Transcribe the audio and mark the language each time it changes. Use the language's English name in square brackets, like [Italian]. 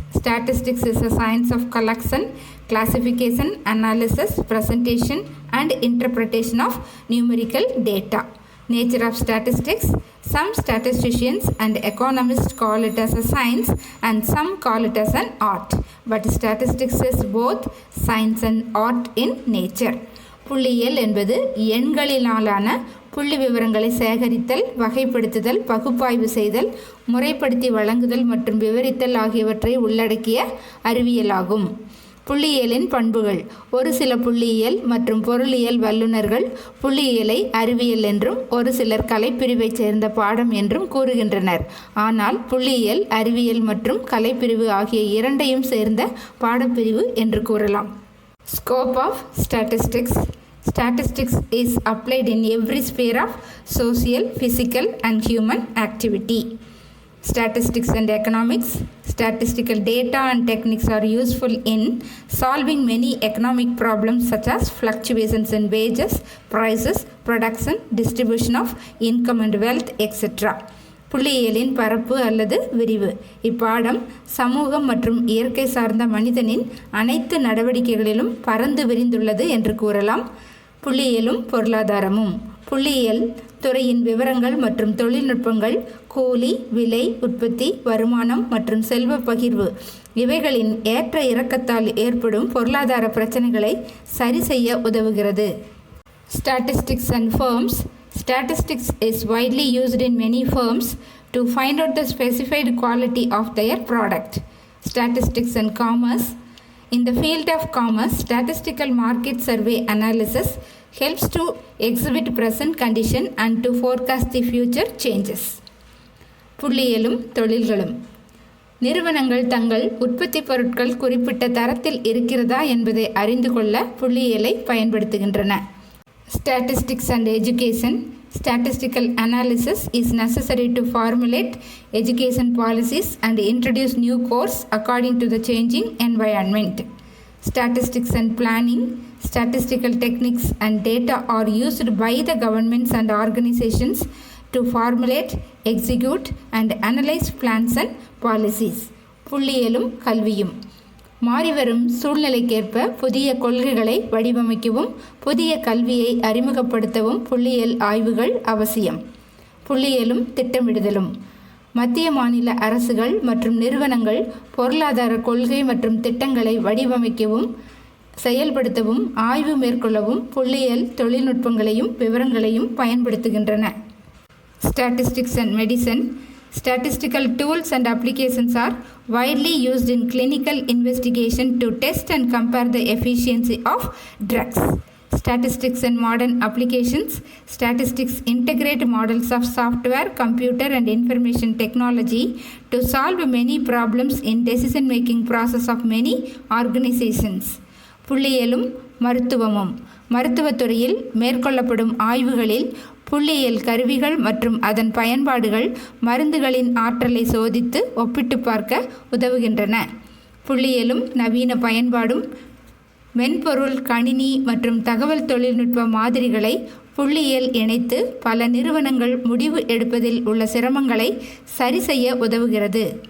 [English] Statistics is a science of collection, classification, analysis, presentation, and interpretation of numerical data. Nature of statistics. Some statisticians and economists call it as a science and some call it as an art. But statistics is both science and art in nature. [Tamil] புள்ளியியல் என்பது எண்களினாலான புள்ளி விவரங்களை சேகரித்தல், வகைப்படுத்துதல், பகுப்பாய்வு செய்தல், முறைப்படுத்தி வழங்குதல் மற்றும் விவரித்தல் ஆகியவற்றை உள்ளடக்கிய அறிவியலாகும். புள்ளியியலின் பண்புகள். ஒரு சில புள்ளியியல் மற்றும் பொருளியல் வல்லுநர்கள் புள்ளியியலை அறிவியல் என்றும் ஒரு சிலர் கலைப்பிரிவைச் சேர்ந்த பாடம் என்றும் கூறுகின்றனர். ஆனால் புள்ளியியல் அறிவியல் மற்றும் கலைப்பிரிவு ஆகிய இரண்டையும் சேர்ந்த பாடப்பிரிவு என்று கூறலாம். [English] Scope of statistics. Statistics is applied in every sphere of social, physical and human activity. Statistics and economics. Statistical data and techniques are useful in solving many economic problems such as fluctuations in wages, prices, production, distribution of income and wealth, etc. [Tamil] புள்ளியியலின் பரப்பு அல்லது விரிவு. இப்பாடம் சமூகம் மற்றும் இயற்கை சார்ந்த மனிதனின் அனைத்து நடவடிக்கைகளிலும் பரந்து விரிந்துள்ளது என்று கூறலாம். புள்ளியியலும் பொருளாதாரமும். புள்ளியியல் துறையின் விவரங்கள் மற்றும் தொழில்நுட்பங்கள், கூலி, விலை, உற்பத்தி, வருமானம் மற்றும் செல்வ பகிர்வு இவைகளின் ஏற்ற இறக்கத்தால் ஏற்படும் பொருளாதார பிரச்சனைகளை சரி செய்ய உதவுகிறது. [English] Statistics and firms. Statistics is widely used in many firms to find out the specified quality of their product. Statistics and commerce. In the field of commerce, statistical market survey analysis helps to exhibit present condition and to forecast the future changes. [Tamil] புள்ளியியலும் தொழில்களும். நிறுவனங்கள் தங்கள் உற்பத்தி பொருட்கள் குறிப்பிட்ட தரத்தில் இருக்கிறதா என்பதை அறிந்து கொள்ள புள்ளியியலை பயன்படுத்துகின்றன. [English] Statistics and education. Statistical analysis is necessary to formulate education policies and introduce new course according to the changing environment. Statistics and planning. Statistical techniques and data are used by the governments and organizations to formulate, execute and analyze plans and policies. [Tamil] புள்ளியியலும் கல்வியும். மாறிவரும் சூழ்நிலைக்கேற்ப புதிய கொள்கைகளை வடிவமைக்கவும் புதிய கல்வியை அறிமுகப்படுத்தவும் புள்ளியியல் ஆய்வுகள் அவசியம். புள்ளியியலும் திட்டமிடுதலும். மத்திய மாநில அரசுகள் மற்றும் நிறுவனங்கள் பொருளாதார கொள்கை மற்றும் திட்டங்களை வடிவமைக்கவும் செயல்படுத்தவும் ஆய்வு மேற்கொள்ளவும் புள்ளியியல் தொழில்நுட்பங்களையும் விவரங்களையும் பயன்படுத்துகின்றன. [English] Statistics and medicine. Statistical tools and applications are widely used in clinical investigation to test and compare the efficiency of drugs. Statistics and modern applications. Statistics integrate models of software, computer and information technology to solve many problems in decision-making process of many organizations. [Tamil] புள்ளியியலும் மருத்துவமும். மருத்துவத்துறையில் மேற்கொள்ளப்படும் ஆய்வுகளில் புள்ளியியல் கருவிகள் மற்றும் அதன் பயன்பாடுகள் மருந்துகளின் ஆற்றலை சோதித்து ஒப்பிட்டு பார்க்க உதவுகின்றன. புள்ளியியலும் நவீன பயன்பாடும். மென்பொருள், கணினி மற்றும் தகவல் தொழில்நுட்ப மாதிரிகளை புள்ளியியல் இணைத்து பல நிறுவனங்கள் முடிவு எடுப்பதில் உள்ள சிரமங்களை சரி செய்ய உதவுகிறது.